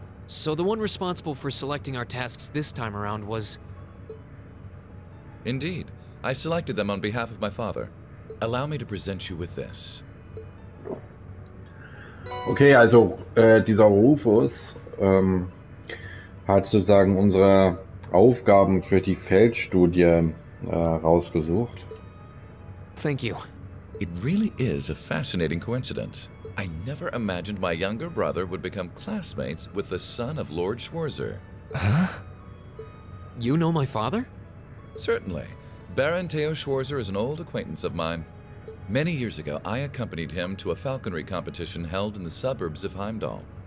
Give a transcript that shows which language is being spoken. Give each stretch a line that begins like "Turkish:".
English: So the one responsible for selecting our tasks this time around was... Indeed. I selected them on behalf of my father. Allow me to present you with this.
German: Okay, also dieser Rufus hat sozusagen unsere Aufgaben für die Feldstudie rausgesucht.
English: Thank you. It really is a fascinating coincidence. I never imagined my younger brother would become classmates with the son of Lord Schwarzer. Huh? You know my father? Certainly. Baron Theo Schwarzer is an old acquaintance of mine. Many years ago, I accompanied him to a falconry competition held in the suburbs of Heimdall.